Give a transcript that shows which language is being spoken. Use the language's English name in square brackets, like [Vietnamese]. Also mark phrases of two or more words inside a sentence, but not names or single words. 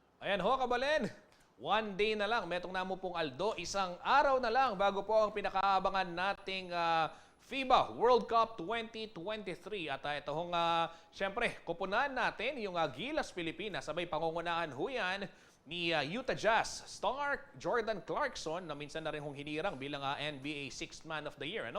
[Pampanga] Ayan ho, Kabalen. [English] One day [Pampanga] na lang, metong namo pong Aldo, [Filipino] isang araw na lang bago po ang pinakaabangan nating FIBA World Cup 2023. At ito hong, syempre, kupunan natin yung Gilas Pilipinas. Sabay pangungunahan ho yan ni Utah Jazz star Jordan Clarkson na minsan na rin hong hinirang bilang NBA Sixth Man of the Year. Ano?